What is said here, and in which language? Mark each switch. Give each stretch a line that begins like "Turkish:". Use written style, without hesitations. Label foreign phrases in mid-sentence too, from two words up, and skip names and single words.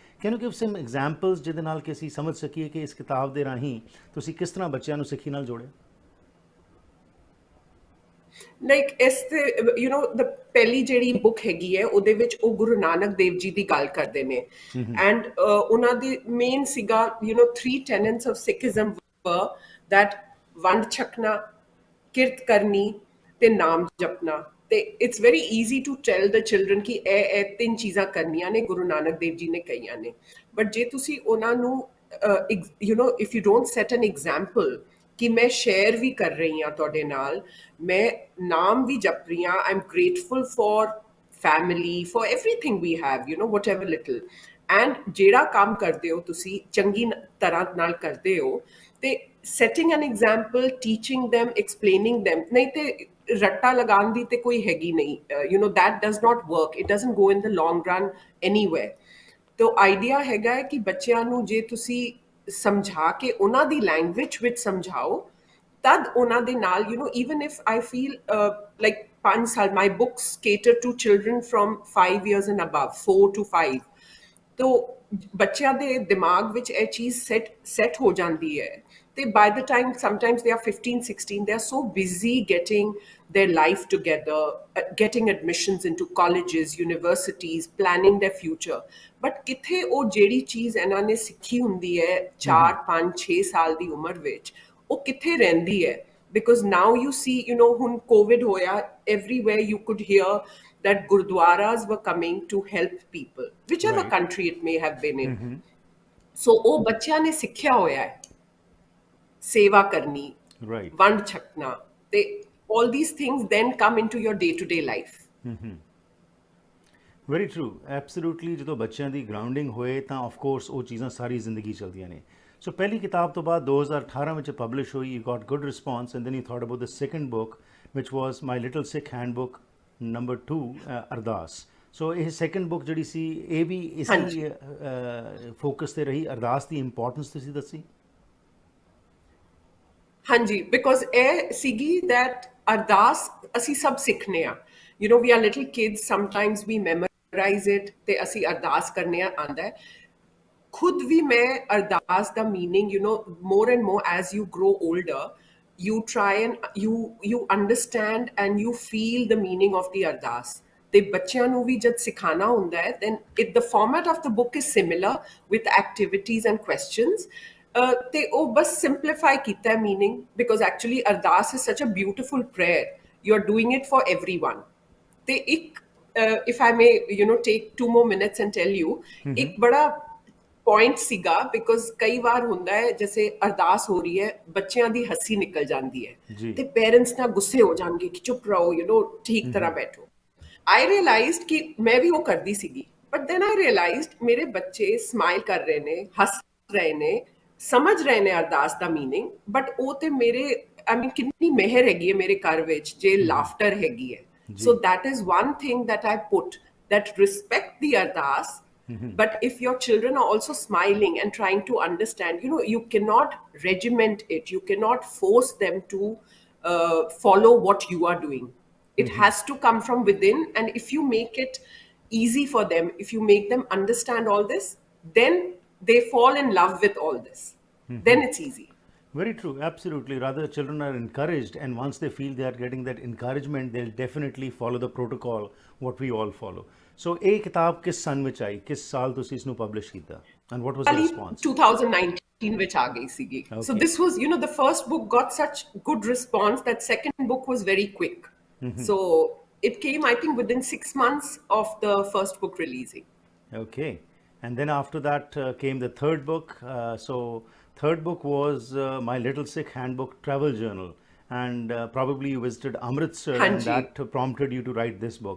English: can you give some examples
Punjabi: ਜਿਹਦੇ ਨਾਲ ਕਿ ਅਸੀਂ ਸਮਝ ਸਕੀਏ ਕਿ ਇਸ ਕਿਤਾਬ ਦੇ ਰਾਹੀਂ ਤੁਸੀਂ ਕਿਸ ਤਰ੍ਹਾਂ ਬੱਚਿਆਂ ਨੂੰ ਸਿੱਖੀ ਨਾਲ ਜੋੜਿਆ?
English: like the
Punjabi: ਪਹਿਲੀ ਜਿਹੜੀ ਬੁੱਕ ਹੈਗੀ ਹੈ ਉਹਦੇ ਵਿੱਚ ਉਹ ਗੁਰੂ ਨਾਨਕ ਦੇਵ ਜੀ ਦੀ ਗੱਲ ਕਰਦੇ ਨੇ ਐਂਡ ਉਹਨਾਂ ਦੀ ਮੇਨ ਸੀਗਾ
English: 3 tenets of Sikhism were that
Punjabi: ਵੰਡ ਛਕਣਾ, ਕਿਰਤ ਕਰਨੀ ਤੇ ਨਾਮ ਜਪਣਾ। ਤੇ
English: it's very easy to tell the children
Punjabi: ਕਿ ਇਹ 3 ਚੀਜ਼ਾਂ ਕਰਨੀਆਂ ਨੇ, ਗੁਰੂ ਨਾਨਕ ਦੇਵ ਜੀ ਨੇ ਕਹੀਆਂ ਨੇ। ਬਟ ਜੇ ਤੁਸੀਂ ਉਹਨਾਂ ਨੂੰ
English: if you don't set an example
Punjabi: ਕਿ ਮੈਂ ਸ਼ੇਅਰ ਵੀ ਕਰ ਰਹੀ ਹਾਂ ਤੁਹਾਡੇ ਨਾਲ, ਮੈਂ ਨਾਮ ਵੀ ਜਪ ਰਹੀ ਹਾਂ,
English: I am grateful for family, for everything we have,
Punjabi: whatever little, ਐਂਡ ਜਿਹੜਾ ਕੰਮ ਕਰਦੇ ਹੋ ਤੁਸੀਂ ਚੰਗੀ ਤਰ੍ਹਾਂ ਨਾਲ ਕਰਦੇ ਹੋ ਤੇ
English: setting an example, teaching them, explaining them,
Punjabi: ਨਹੀਂ ਤੇ ਰੱਟਾ ਲਗਾਉਣ ਦੀ ਤੇ ਕੋਈ ਹੈਗੀ ਨਹੀਂ,
English: that does not work, it doesn't go in the long run anywhere।
Punjabi: ਤੋ ਆਈਡੀਆ ਹੈਗਾ ਹੈ ਕਿ ਬੱਚਿਆਂ ਨੂੰ ਜੇ ਤੁਸੀਂ ਸਮਝਾ ਕੇ ਉਹਨਾਂ ਦੀ ਲੈਂਗੁਏਜ ਵਿੱਚ ਸਮਝਾਓ ਤਦ ਉਹਨਾਂ ਦੇ ਨਾਲ
English: even if I feel like 5
Punjabi: ਸਾਲ,
English: my books cater to children from 5 years and above, 4 to 5।
Punjabi: ਤੋ ਬੱਚਿਆਂ ਦੇ ਦਿਮਾਗ ਵਿੱਚ ਇਹ ਚੀਜ਼ ਸੈੱਟ ਹੋ ਜਾਂਦੀ ਹੈ
English: by the time sometimes they are 15, 16, they are so busy getting their life together, getting admissions into colleges, universities, planning their future.
Punjabi: But ਕਿਥੇ ਉਹ ਜਿਹੜੀ ਚੀਜ਼ ਇਹਨਾਂ ਨੇ ਸਿੱਖੀ ਹੁੰਦੀ ਹੈ 4, 5, 6 ਸਾਲ ਦੀ ਉਮਰ ਵਿੱਚ, ਉਹ ਕਿੱਥੇ ਰਹਿੰਦੀ ਹੈ?
English: Because now you see, when COVID hoya, everywhere you could hear that gurdwaras were coming to help people, whichever country it may have been in.
Punjabi: So ਉਹ ਬੱਚਿਆਂ ਨੇ ਸਿੱਖਿਆ ਹੋਇਆ ਹੈ ਸੇਵਾ ਕਰਨੀ, ਵੰਡ ਛਕਣਾ, ਤੇ
English: all these things then come into your day-to-day life. very true, absolutely.
Punjabi: ਜਦੋਂ ਬੱਚਿਆਂ ਦੀ ਗਰਾਊਂਡਿੰਗ ਹੋਏ ਤਾਂ
English: of course
Punjabi: ਉਹ ਚੀਜ਼ਾਂ ਸਾਰੀ ਜ਼ਿੰਦਗੀ ਚੱਲਦੀਆਂ ਨੇ।
English: ਸੋ
Punjabi: ਪਹਿਲੀ ਕਿਤਾਬ ਤੋਂ ਬਾਅਦ 2018 ਵਿੱਚ ਪਬਲਿਸ਼ ਹੋਈ,
English: you got good response, and then you thought about the second book which was My Little Sikh Handbook number 2 Ardas.
Punjabi: ਸੋ ਇਹ ਸੈਕੰਡ ਬੁੱਕ ਜਿਹੜੀ ਸੀ ਇਹ ਵੀ ਇਸੀ ਫੋਕਸ ਤੇ ਰਹੀ, ਅਰਦਾਸ ਦੀ ਇੰਪੋਰਟੈਂਸ ਤੁਸੀਂ ਦੱਸੀ? ਹਾਂਜੀ, ਬਿਕੋਜ਼ ਇਹ ਸੀਗੀ ਦੈਟ ਅਰਦਾਸ ਅਸੀਂ ਸਭ ਸਿੱਖਨੇ ਆ।
English: we are little kids, sometimes we memorize it,
Punjabi: ਤੇ ਅਸੀਂ ਅਰਦਾਸ ਕਰਨੇ ਆਉਂਦਾ ਹੈ। ਖੁਦ ਵੀ ਮੈਂ ਅਰਦਾਸ ਦਾ ਮੀਨਿੰਗ
English: more and more as you grow older, you try and you understand and you feel the meaning of the ardas.
Punjabi: ਤੇ ਬੱਚਿਆਂ ਨੂੰ ਵੀ ਜਦ ਸਿਖਾਣਾ ਹੁੰਦਾ ਹੈ,
English: then the format of the book is similar with activities and questions.
Punjabi: ਤੇ ਉਹ ਬਸ
English: simplify
Punjabi: ਕੀਤਾ ਹੈ
English: meaning, because actually ardas is such a beautiful prayer. You are doing it for everyone.
Punjabi: ਤੇ ਇੱਕ
English: if I may take 2 more minutes and tell you,
Punjabi: ਇੱਕ ਬੜਾ ਪੁਆਇੰਟ ਸੀਗਾ, ਬਿਕੋਜ਼ ਕਈ ਵਾਰ ਹੁੰਦਾ ਹੈ ਜੈਸੇ ਅਰਦਾਸ ਹੋ ਰਹੀ ਹੈ, ਬੱਚਿਆਂ ਦੀ ਹੱਸੀ ਨਿਕਲ ਜਾਂਦੀ ਹੈ ਤੇ ਪੇਰੈਂਟਸ ਨਾਲ ਗੁੱਸੇ ਹੋ ਜਾਣਗੇ ਕਿ ਚੁੱਪ ਰਹੋ, ਠੀਕ ਤਰ੍ਹਾਂ ਬੈਠੋ।
English: I realized
Punjabi: ਕਿ ਮੈਂ ਵੀ ਉਹ ਕਰਦੀ ਸੀਗੀ,
English: but then I realized
Punjabi: ਮੇਰੇ ਬੱਚੇ ਸਮਾਈਲ ਕਰ ਰਹੇ ਨੇ, ਹੱਸ ਰਹੇ ਨੇ, ਸਮਝ ਰਹੇ ਨੇ ਅਰਦਾਸ ਦਾ ਮੀਨਿੰਗ, ਬਟ ਉਹ ਤੇ ਮੇਰੇ ਕਿੰਨੀ ਮਿਹਰ ਹੈਗੀ ਹੈ ਮੇਰੇ ਘਰ ਵਿੱਚ ਜੇ ਲਾਫਟਰ ਹੈਗੀ ਹੈ।
English: ਸੋ that is one thing that I put, that respect the ardas. But if your children are also smiling and trying to understand, you cannot regiment it. You cannot force them to follow what you are doing. It has to come from within. And if you make it easy for them, if you make them understand all this, then they fall in love with all this. Then it's easy. Very true, absolutely. Rather, children are encouraged, and once they feel they are getting that encouragement, they'll definitely follow the protocol, what we all follow. So,
Punjabi: ਇਹ ਕਿਤਾਬ ਕਿਸ ਸਨ ਵਿੱਚ ਆਈ, ਕਿਸ ਸਾਲ ਤੁਸੀਂ ਇਸ ਨੂੰ ਪਬਲਿਸ਼ ਕੀਤਾ,
English: and what was the response?
Punjabi: 2019 ਵਿੱਚ ਆ ਗਈ ਸੀਗੀ.
English: So this was, the first book got such good response that second book was very quick. So it came, I think, within 6 months of the first book releasing. Okay, and then after that came the third book. So third book was My Little Sikh Handbook Travel Journal, and probably you visited Amritsar, and that prompted you to write this book.